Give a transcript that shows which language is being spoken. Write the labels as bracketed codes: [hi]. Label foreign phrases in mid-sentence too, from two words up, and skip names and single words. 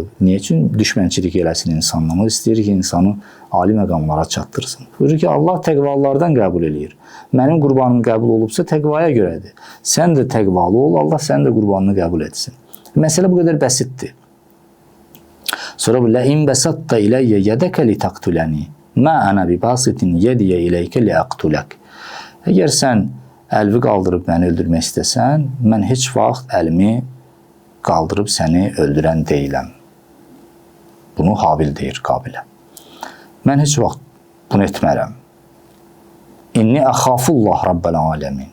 [az] Niyə üçün düşmənçilik eləsin insanla? O istəyir ki, insanı ali məqamlara çatdırsın. Buyurur ki, Allah təqvalardan qəbul eləyir. Mənim qurbanım qəbul olubsa təqvaya görədir. Sən də təqvalı ol, Allah sənin də qurbanını qəbul etsin. Məsələ bu qədər bəsitdir. Sonra bu [ar] لَاِنْ بَسَطَّ إِلَيَّ يَدَكَ لِتَقْتُلَنِي مَا أَنَا بِبَاسِطٍ يَدِيَ إِلَيْكَ لِأَقْتُلَكَ. [az] Əgər sən əlvi qaldırıb məni öldürmək istəsən, mən heç vaxt əlimi qaldırıb səni öldürən deyiləm. Bunu Habil deyir Qabilə. Mən heç vaxt bunu etmərəm. [ar] إني أخاف الله رب العالمين.